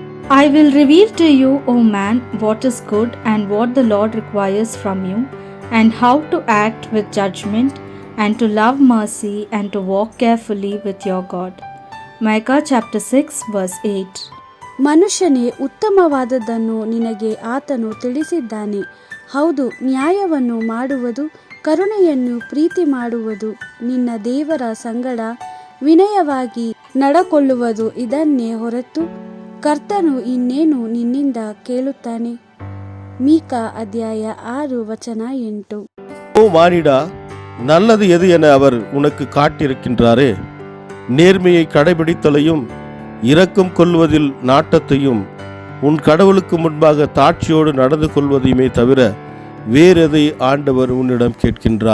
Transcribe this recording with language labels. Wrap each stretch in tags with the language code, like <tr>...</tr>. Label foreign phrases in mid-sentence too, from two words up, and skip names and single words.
<en>I will reveal to you, O man, what is good and what the Lord requires from you, and how to act with judgment, and to love mercy, and to walk carefully with your God. Micah chapter 6 verse 8.</en> <kn>ಮನುಷ್ಯನೇ, ಉತ್ತಮವಾದದ್ದನ್ನು ನಿನಗೆ ಆತನು ತಿಳಿಸಿದ್ದಾನೆ. ಹೌದು, ನ್ಯಾಯವನ್ನು ಮಾಡುವುದು, ಕರುಣೆಯನ್ನು ಪ್ರೀತಿ ಮಾಡುವುದು, ನಿನ್ನ ದೇವರ ಸಂಗಡ ವಿನಯವಾಗಿ ನಡಕೊಳ್ಳುವುದು, ಇದನ್ನೇ ಹೊರತು ಕರ್ತನು ಇನ್ನೇನು ನಿನ್ನಿಂದ ಕೇಳುತ್ತಾನೆ.</kn> <ta>மீகா அத்தியாய 6 வசன 8. ஓ மானிடா, நல்லது எது என அவர் உனக்கு காட்டியிருக்கின்றாரே. நேர்மையை கடைபிடித்தலையும் இரக்கம் கொள்வதில் நாட்டத்தையும் உன் கடவுளுக்கு முன்பாக தாட்சியோடு நடந்து கொள்வதையுமே தவிர வேறெதை ஆண்டவர் உன்னிடம் கேட்கின்றார்.</ta>